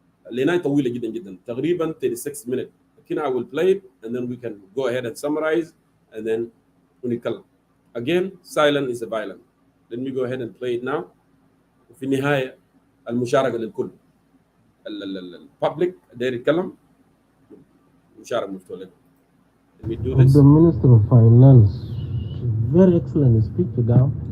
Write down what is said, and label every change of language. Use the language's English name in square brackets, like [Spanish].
[Arabic] لنهايه طويله جدا جدا تقريبا 36 minutes. [English] لكن I will play it and then we can go ahead and summarize and then ونتكلم. Again, silent is a violent. Let me go ahead and play it now. [Arabic] وفي النهايه المشاركه للكل. الببليك داير يتكلم مشاركه مفتوح لكم. [English] Let me do this. The Minister of Finance, very excellent speech down.